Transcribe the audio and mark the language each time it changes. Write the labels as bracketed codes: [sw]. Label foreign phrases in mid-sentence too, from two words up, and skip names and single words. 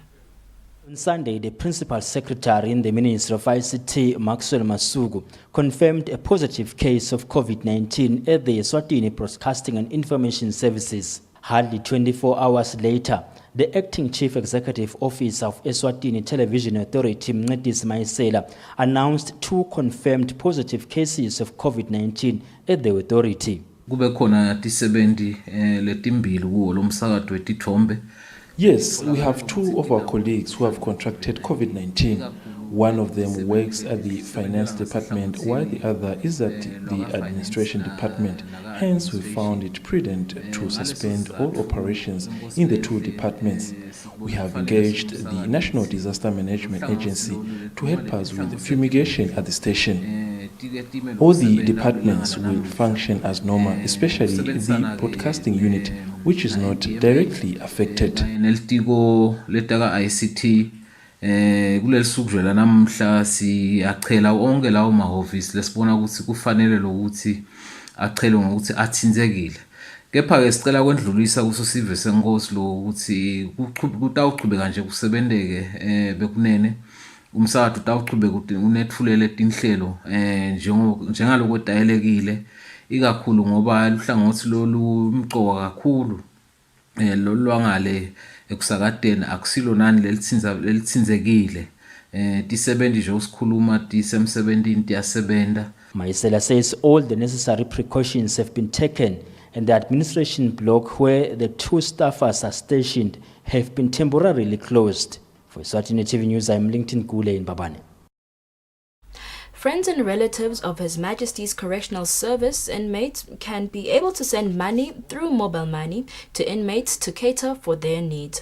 [en] On Sunday, the Principal Secretary in the Ministry of ICT, Maxwell Masuku, confirmed a positive case of COVID-19 at the Eswatini Broadcasting and Information Services. Hardly 24 hours later, the Acting Chief Executive Officer of Eswatini Television Authority, Mncedisi Mayisela, announced 2 confirmed positive cases of COVID-19 at the authority. [ss] Kube khona tisebenzi letimbili kuwo lomsakazo wetithombe. [en] Yes, we have 2 of our colleagues who have contracted COVID-19. One of them works at the finance department, while the other is at the administration department. Hence, we found it prudent to suspend all operations in the 2 departments. We have engaged the National Disaster Management Agency to help us with fumigation at the station. All the departments will function as normal, especially the broadcasting unit, which is not directly affected. [ss] Neltiko letaka ICT kulelisukudlula namhla siyachela onke lawo mahhovisi lesibona ukuthi kufanele lokuthi achelwe ngokuthi athinzekile. Kepha ke sicela kwendlulisa kuso sive senkosi lo ukuthi kutawuqhubeka nje kusebenzeke bekunene. Umsakazo utawuqhubeka unetfulele etinhlelo njengaloko dayelekile ikakhulu ngoba luhlangothi lolu mcoka kakhulu lolwangale ekusakadeni akusilo nani lelithinzekile tisebenzi nje usikhuluma tisemsebenzini tiyasebenta. [en] Mayisela says all the necessary precautions have been taken and the administration block where the 2 staffers are stationed have been temporarily closed. For Eswatini TV News, I am Lincoln Gule in Babane. Friends and relatives of His Majesty's Correctional Service inmates can be able to send money through mobile money to inmates to cater for their needs.